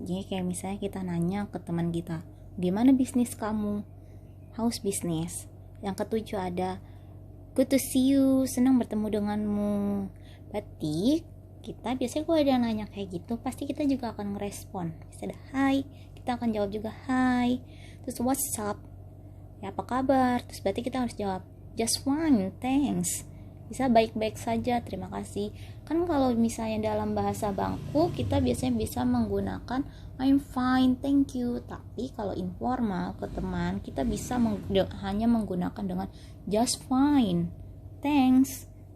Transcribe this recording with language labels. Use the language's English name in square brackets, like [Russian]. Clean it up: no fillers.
[Indonesian] Jadi kayak misalnya kita nanya ke teman kita, gimana bisnis kamu, [English] how's business. [Indonesian] Yang ketujuh ada [English] good to see you, [Indonesian] senang bertemu denganmu. Berarti kita biasanya kalau ada nanya kayak gitu, pasti kita juga akan ngerespon. Bisa ada hi, kita akan jawab juga hi. Terus [English] what's up, [Indonesian] ya apa kabar. Terus berarti kita harus jawab [English] just fine, thanks. [Indonesian] Bisa baik-baik saja, terima kasih. Kan kalau misalnya dalam bahasa bangku, kita biasanya bisa menggunakan [English] I'm fine, thank you. [Indonesian] Tapi kalau informal ke teman, kita bisa hanya menggunakan dengan [English] just fine, thanks.